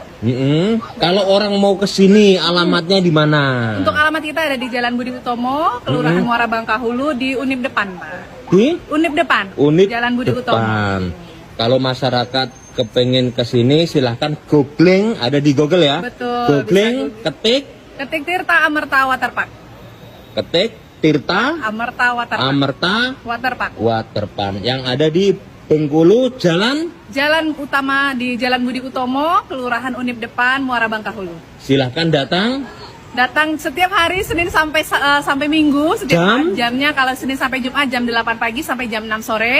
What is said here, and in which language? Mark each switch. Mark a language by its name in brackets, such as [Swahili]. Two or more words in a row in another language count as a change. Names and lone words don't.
[Indonesian] Kalau orang mau ke sini, alamatnya di mana? Untuk alamat kita ada di Jalan Budi Utomo, Kelurahan Muara Bangkahulu di Unip depan, Pak. Di Unip depan. Unit Jalan Budi Utomo. depan. Kalau masyarakat kepengen ke sini, silahkan googling, ada di Google ya. Betul, Googling, bisa Ketik Tirta Amerta Waterpark. ketik Tirta Amerta Waterpark. Amerta Waterpark. Waterpark yang ada di Bengkulu, Jalan. Jalan utama di Jalan Budi Utomo, Kelurahan Unip depan, Muara Bangkahulu. Silahkan datang. Datang setiap hari Senin sampai Minggu, setiap Jam? jamnya kalau Senin sampai Jumat jam 8 pagi sampai jam 6 sore.